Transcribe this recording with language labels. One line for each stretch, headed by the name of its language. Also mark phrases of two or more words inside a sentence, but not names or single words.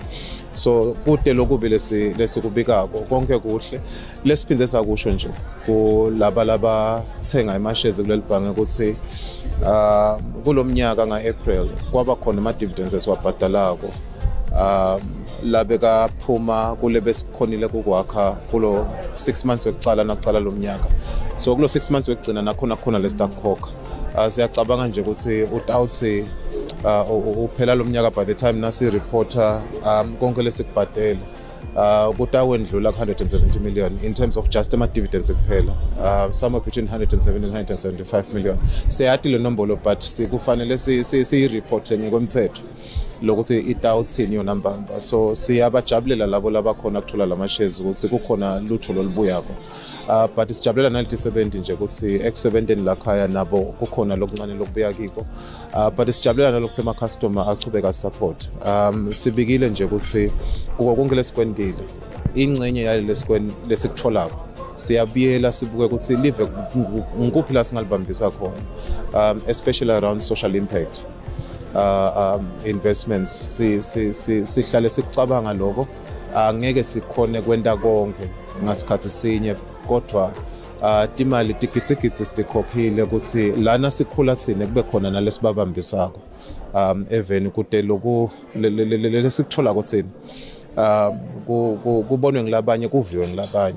Swati: So kude lokubi lesikubikako konke kuhle, lesiphindze sakusho nje kulaba labathenga ama-shares kuleli bhange ukuthi kulomnyaka nga-April kwaba khona ama-dividends esiwabhadalako labeka phuma kule besikhonile kukwakha kulo 6 months wekucala nacala lo mnyaka. So kulo 6 months wekugcina nakhona lesitakhokha. Siyacabanga nje ukuthi utawuthi uphela lo mnyaka
English: by the time
Swati: nasi reporter konke lesikubhadela kutawendlula 170 million
English: in terms of just
Swati: ama-dividends kuphela,
English: somewhere between 170 and 175 million.
Swati: Siyati le nombolo but kufanele siyireporte ngekwemthetho lokuthi itawuthini yona mbamba. So siyabajabulela labo labakhona kuthola lama shares ukuthi kukhona lutho lolubuyako, but sijabulela nalitisebenzi nje ukuthi ekusebenteni lakhaya nabo kukhona lokuncane lokubuya kiko, but sijabulela nalokuthi ama customer achubeka support. Sibikile nje ukuthi konke lesikwendile ingcenye yale lesikutholako siyabiyela sibuke ukuthi live ngikuphi la singalibambisa khona,
English: especially around social impact investments.
Swati: Sihlale sikucabanga lokho, angeke sikhone kwenda konke ngasikhathi sinye, kodwa timali tikitsikitsi sitikhokhile ukuthi lana sikhula thina kube khona nalesibabambisako even kude loku lesikuthola kuthina kubonwe ngilabanye kuviwe ngilabanye